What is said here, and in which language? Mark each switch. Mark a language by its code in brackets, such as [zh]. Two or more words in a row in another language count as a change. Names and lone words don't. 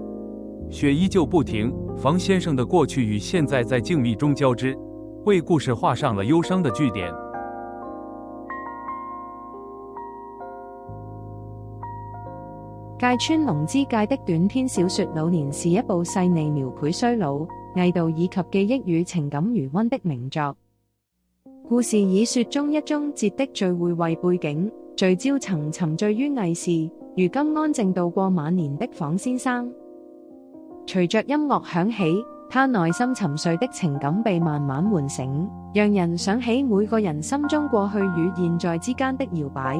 [zh] 雪依旧不停，房先生的过去与现在在静谧中交织，为故事画上了忧伤的句點。芥川龍之介的短篇小說《老年》是一部細膩描繪衰老、偽道以及記憶與情感餘溫的名作。故事以雪中一中節的聚會為背景，聚焦曾沉醉於藝事，如今安靜度過晚年的房先生。隨着音樂響起，他內心沉睡的情感被慢慢喚醒，讓人想起每個人心中過去與現在之間的搖擺。